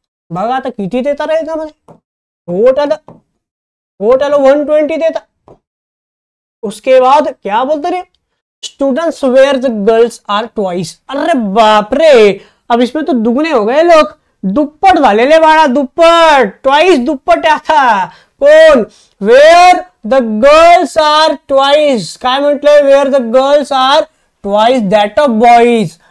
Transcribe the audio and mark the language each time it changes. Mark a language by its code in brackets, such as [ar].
[mr] बघा आता किती देता रे याच्यामध्ये, टोटल 120 देता. [hi] उसके बाद क्या बोलते रे, [en] Students where the girls are twice. [hi] अरे बाप रे, अब इसमें तो दुगने हो गए लोग, [mr] दुप्पट झालेले बाळा, दुप्पट. [en] twice [mr] दुप्पट आता. कोण, [en] Where the girls are twice. [mr] काय म्हटलंय, [en] Where the girls are twice that of boys.